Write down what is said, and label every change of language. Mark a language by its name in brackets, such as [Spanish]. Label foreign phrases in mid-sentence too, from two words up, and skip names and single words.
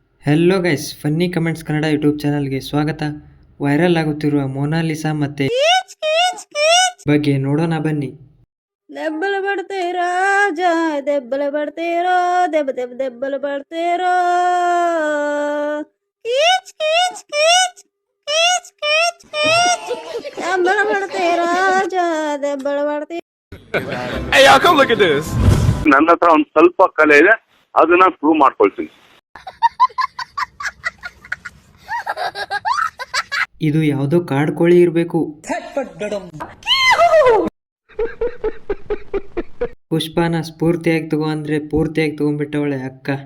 [English] Hello guys, [Kannada] ಫನ್ನಿ ಕಮೆಂಟ್ಸ್ ಕನ್ನಡ ಯೂಟ್ಯೂಬ್ ಚಾನಲ್ಗೆ ಸ್ವಾಗತ. ವೈರಲ್ ಆಗುತ್ತಿರುವ ಮೊನಾಲಿಸಾ ಮತ್ತೆ ಬಗ್ಗೆ ನೋಡೋಣ ಬನ್ನಿ. [Telugu] దెబ్బలు పడితే రాజా దెబ్బలు పడితేరో దెబ్బ దెబ్బ దెబ్బలు పడితేరో కీచ్ కీచ్ కీచ్ కీచ్ కీచ్ కీచ్ దెబ్బలు పడితే రాజా దెబ్బలు పడితే [English] Hey, y'all, come look at this. [Kannada] ನನ್ನ ಹತ್ರ ಒಂದು ಸ್ವಲ್ಪ ಕಲೆ ಇದೆ, ಅದನ್ನ ಪ್ರೂವ್ ಮಾಡ್ಕೊಳ್ತೀನಿ. ಇದು ಯಾವುದೋ ಕಾಡು ಕೋಳಿ ಇರಬೇಕು. ಪುಷ್ಪನ ಸ್ಫೂರ್ತಿಯಾಗಿ ತಗೋ ಅಂದ್ರೆ ಪೂರ್ತಿಯಾಗಿ ತಗೊಂಡ್ಬಿಟ್ಟವಳೆ ಅಕ್ಕ.